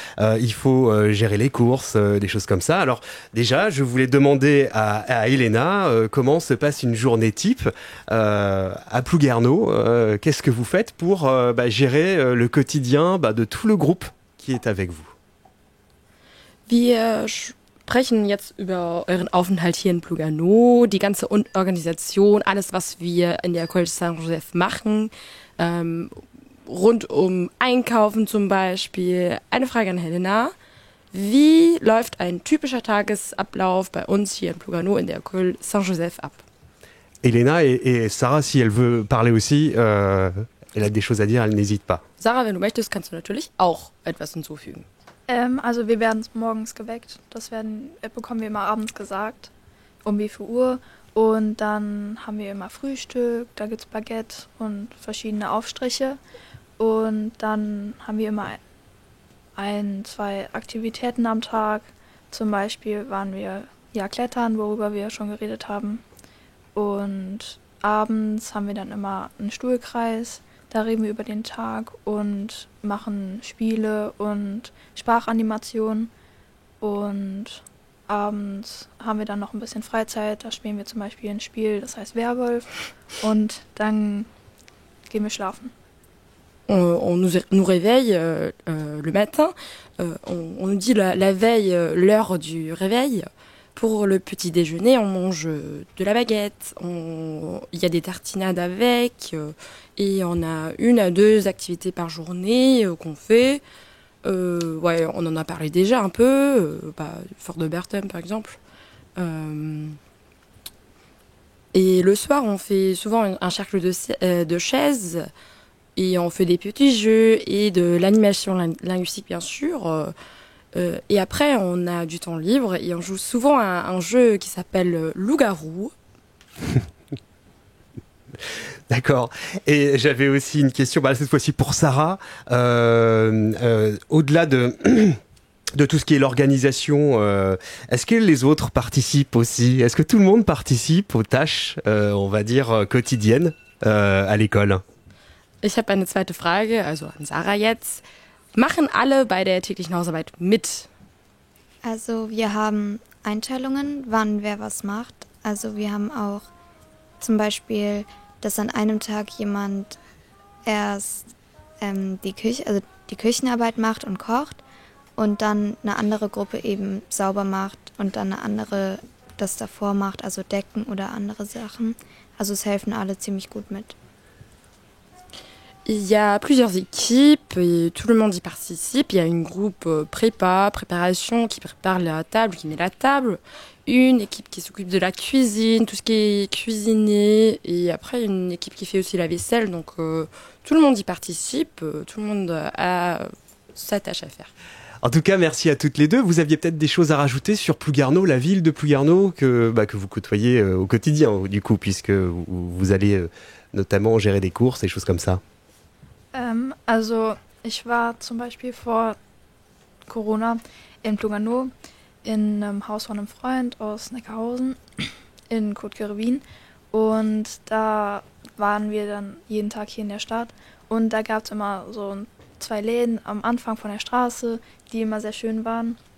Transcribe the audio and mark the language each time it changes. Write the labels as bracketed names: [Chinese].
[French] Il faut gérer les courses, des choses comme ça. Alors déjà, je voulais demander à Elena comment se passe une journée type à Plouguerneau. Qu'est-ce que vous faites pour gérer le quotidien de tout le groupe qui est avec vous? [German] Wir sprechen jetzt über euren Aufenthalt hier in Plouguerneau, die ganze Organisation, alles, was wir in der École Saint-Joseph machen, rund Einkaufen zum Beispiel. Eine Frage an Helena. Wie läuft ein typischer Tagesablauf bei uns hier in Plouguerneau in der École Saint-Joseph ab? [French] Elena et Sarah, si elle veut parler aussi, elle a des choses à dire, elle n'hésite pas. [German] Sarah, wenn du möchtest, kannst du natürlich auch etwas hinzufügen. Also wir werden morgens geweckt. Das bekommen wir immer abends gesagt, um wie viel Uhr. Und dann haben wir immer Frühstück, da gibt es Baguette und verschiedene Aufstriche. Und dann haben wir immer 1-2 Aktivitäten am Tag. Zum Beispiel waren wir klettern, worüber wir schon geredet haben. Und abends haben wir dann immer einen Stuhlkreis, da reden wir über den Tag und machen Spiele und Sprachanimationen. Und abends haben wir dann noch ein bisschen Freizeit, da spielen wir zum Beispiel ein Spiel, das heißt Werwolf. Und dann gehen wir schlafen. [French] On nous réveille le matin, on nous dit la veille l'heure du réveil. Pour le petit déjeuner, on mange de la baguette, il y a des tartinades avec, et on a 1 à 2 activités par journée qu'on fait. On en a parlé déjà un peu, Fort de Bertham par exemple. Et le soir, on fait souvent un cercle de chaises, et on fait des petits jeux et de l'animation linguistique bien sûr. Et après, on a du temps libre et on joue souvent à un jeu qui s'appelle Loup-garou. D'accord. Et j'avais aussi une question, cette fois-ci pour Sarah. Au-delà de tout ce qui est l'organisation, est-ce que les autres participent aussi? Est-ce que tout le monde participe aux tâches, on va dire, quotidiennes à l'école? [German] Ich habe eine zweite Frage, also an Sarah jetzt. Machen alle bei der täglichen Hausarbeit mit? Also wir haben Einteilungen, wann wer was macht. Also wir haben auch zum Beispiel, dass an einem Tag jemand erst die Küchenarbeit macht und kocht und dann eine andere Gruppe eben sauber macht und dann eine andere das davor macht, also Decken oder andere Sachen. Also es helfen alle ziemlich gut mit. [French] Il y a plusieurs équipes et tout le monde y participe. Il y a une groupe préparation qui prépare la table, qui met la table. Une équipe qui s'occupe de la cuisine, tout ce qui est cuisiné. Et après, une équipe qui fait aussi la vaisselle. Donc tout le monde y participe, tout le monde a sa tâche à faire. En tout cas, merci à toutes les deux. Vous aviez peut-être des choses à rajouter sur Plouguerneau, la ville de Plouguerneau, que vous côtoyez au quotidien, du coup, puisque vous allez notamment gérer des courses et choses comme ça. [German] Also ich war zum Beispiel vor Corona in Plouguerneau in einem Haus von einem Freund aus Neckarhausen in Côte-Querubin und da waren wir dann jeden Tag hier in der Stadt und da gab es immer so 2 Läden am Anfang von der Straße, die immer sehr schön waren.